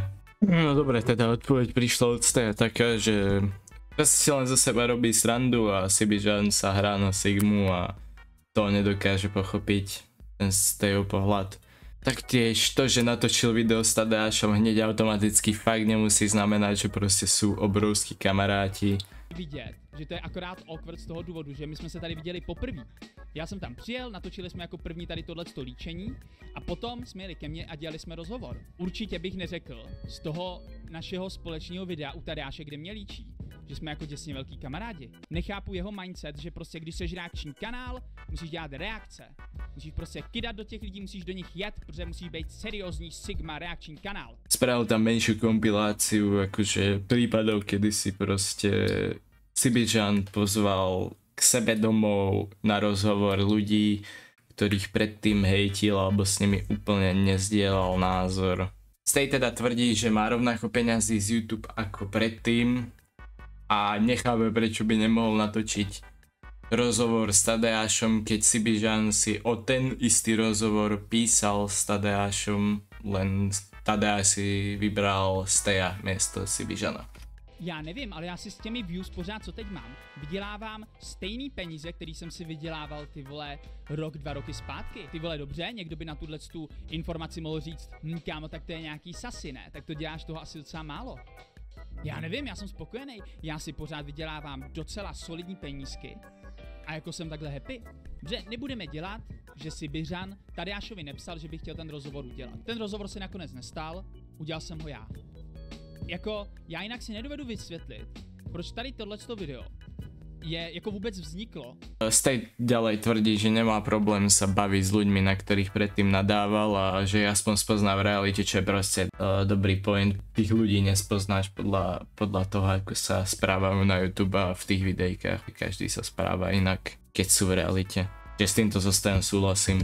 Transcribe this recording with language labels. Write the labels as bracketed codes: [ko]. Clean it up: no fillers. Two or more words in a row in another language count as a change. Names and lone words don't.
[sk] No dobre, teda odpoveď prišla od Steja taká, že si len za seba robí srandu a Sibižan sa hrá na Sigmu a to nedokáže pochopiť ten Stejov pohľad. Taktiež to, že natočil video s Tadeášom hneď automaticky fakt nemusí znamenať, že proste sú obrovskí kamaráti. [cs] Vidět, že to je akorát awkward z toho důvodu, že my jsme se tady viděli poprvé. Já jsem tam přijel, natočili jsme jako první tady tohleto líčení a potom jsme jeli ke mně a dělali jsme rozhovor. Určitě bych neřekl z toho našeho společného videa u Tadeáše, kde mě líčí, že jsme jako děsně velký kamarádi. Nechápu jeho mindset, že prostě když seš reakční kanál, musíš dělat reakce. Musíš prostě kydat do těch lidí, musíš do nich jet, protože musíš být seriózní Sigma reakční kanál. [sk] Spravil tam menšiu kompiláciu akože prípadov, kedy si proste Sibižan pozval k sebe domov na rozhovor ľudí, ktorých predtým hejtil alebo s nimi úplne nezdielal názor. Stej teda tvrdí, že má rovnako peňazí z YouTube ako predtým a nechápe, prečo by nemohol natočiť rozhovor s Tadeášom, keď Sibižan si o ten istý rozhovor písal s Tadeášom, len Tadeáš si vybral Steja miesto Sibižana. [cs] Já nevím, ale já si s těmi views pořád, co teď mám, vydělávám stejný peníze, který jsem si vydělával, ty vole, rok, 2 roky zpátky. Ty vole, dobře, někdo by na tu informaci mohl říct, kámo, tak to je nějaký sasy, ne? Tak to děláš toho asi docela málo. Já nevím, já jsem spokojený, já si pořád vydělávám docela solidní penízky a jako jsem takhle happy. Že nebudeme dělat že Sibiřan Tadeášovi nepsal, že by chtěl ten rozhovor udělat. Ten rozhovor se nakonec nestal, udělal jsem ho já. Jako, já jinak si nedovedu vysvětlit, proč tady tohleto video je jako vůbec vzniklo. [sk] Stej ďalej tvrdí, že nemá problém sa baviť s ľuďmi, na ktorých predtým nadával a že aspoň spozná v realite, čo je proste dobrý point. Tých ľudí nespoznáš podľa toho, ako sa správajú na YouTube a v tých videjkách. Každý sa správa inak, keď sú v realite. Že s týmto zostajem súhlasím.